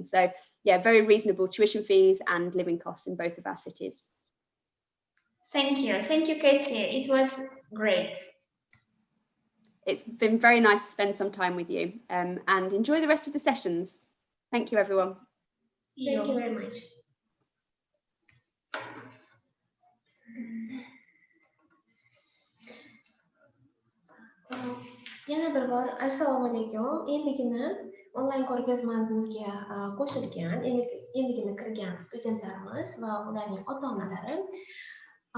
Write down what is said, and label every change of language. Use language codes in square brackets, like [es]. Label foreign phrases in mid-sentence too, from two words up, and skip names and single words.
[en] So yeah, very reasonable tuition fees and living costs in both of our cities. Thank you. Thank you, Katie. It was great. It's been very nice to spend some time with you, and enjoy the rest of the sessions. Thank you, everyone. Thank you very much. [uz] Yana bir bor assalomu alaykum. Endigina onlayn ko'rgazmamizga qo'shilgan, endigina kirgan studentlarimiz va ularning ota-onalari.